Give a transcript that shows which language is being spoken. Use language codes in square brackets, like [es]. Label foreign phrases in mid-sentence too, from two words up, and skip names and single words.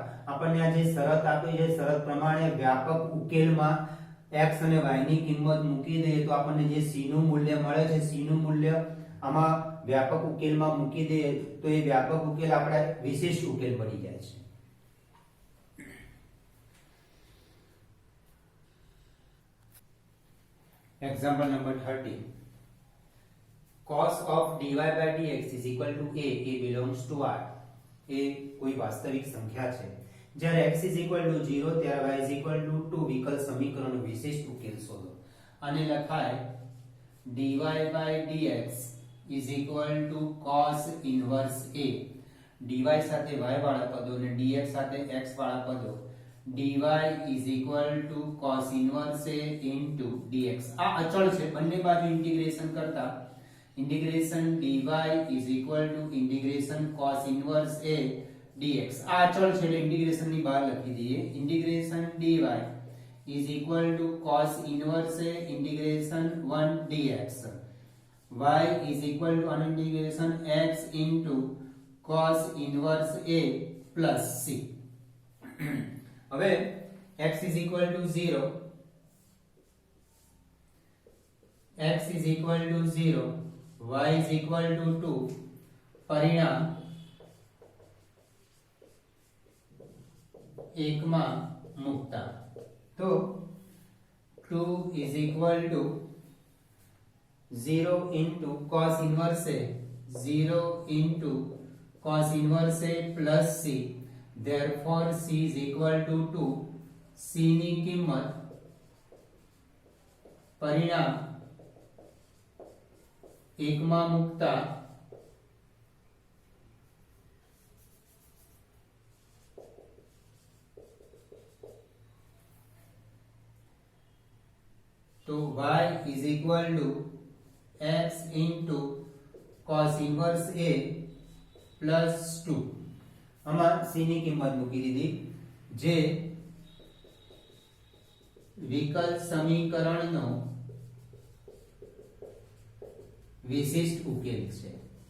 [gu] આપણને આ જે શરત આપી છે શરત પ્રમાણે વ્યાપક ઉકેલમાં x અને y ની કિંમત મૂકી દઈએ તો આપણને જે c નું મૂલ્ય મળે છે c નું મૂલ્ય આમાં વ્યાપક ઉકેલમાં મૂકી દઈએ તો એ વ્યાપક ઉકેલ આપણે વિશિષ્ટ ઉકેલ બની જાય છે. [en] example number 30 cos of dy by dx is equal to a belongs to r. [gu] એ કોઈ વાસ્તવિક સંખ્યા છે. જ્યારે [en] x is equal to 0 [gu] ત્યારે [en] y is equal to 2 [gu] વિકલ સમીકરણનો વિશિષ્ટ ઉકેલ શોધો. આને લખાય [en] dy by dx is equal to cos inverse a. [gu] dy સાથે y વાળા પદો અને dx સાથે x વાળા પદો [en] dy is equal to cos inverse a into dx. [gu] આ અચળ છે. બંને બાજુ ઇન્ટિગ્રેશન કરતા [en] integration dy is equal to integration cos inverse a dx. [gu] આ અચળ છે એટલે ઇન્ટિગ્રેશન ની બહાર લખી દઈએ. [en] integration dy is equal to cos inverse a integration 1 dx. y is equal to integration x into cos inverse a plus c. હવે x is equal to 0 x is equal to 0 y is equal to 2 [gu] પરિણામ 1 માં મૂકતા તો [en] 2 is equal to 0 into cos inverse a 0 into cos inverse a plus c. therefore c is equal to 2. [gu] c ની કિંમત પરિણામ 1 માં મૂકતા તો [en] y is equal to x into cos inverse a plus 2. [gu] આમાં c ની કિંમત મૂકી દીધી જે વિકલ સમીકરણનો વિશિષ્ટ ઉકેલ છે.